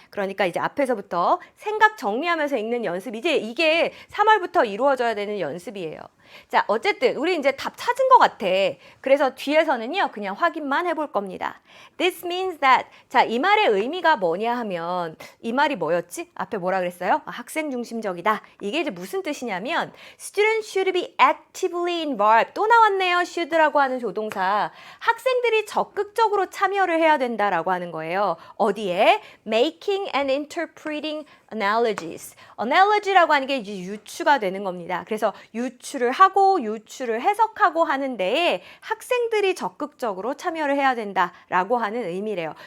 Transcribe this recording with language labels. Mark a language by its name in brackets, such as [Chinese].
[Korean] 그러니까 이제 앞에서부터 생각 정리하면서 읽는 연습 이제 이게 3월부터 이루어져야 되는 연습이에요. 자, 어쨌든 우리 이제 답 찾은 것 같아. 그래서 뒤에서는요 그냥 확인만 해볼 겁니다. [English] This means that [Korean] 자, 이 말의 의미가 뭐냐 하면 이 말이 뭐였지? 앞에 뭐라 그랬어요? 학생 중심적이다. 이게 이제 무슨 뜻이냐면 [English] Students should be actively involved. [Korean] 또 나왔네요. should라고 하는 조동사. 학생들이 적극적으로 참여를 해야 된다라고 하는 거예요. 어디에? [English] Making and interpreting analogies. [Korean] analogy라고 하는 게 이제 유추가 되는 겁니다. 그래서 유추를 하고 유추를 해석하고 하는 데에 학생들이 적극적으로 참여를 해야 된다라고 하는 의미래요.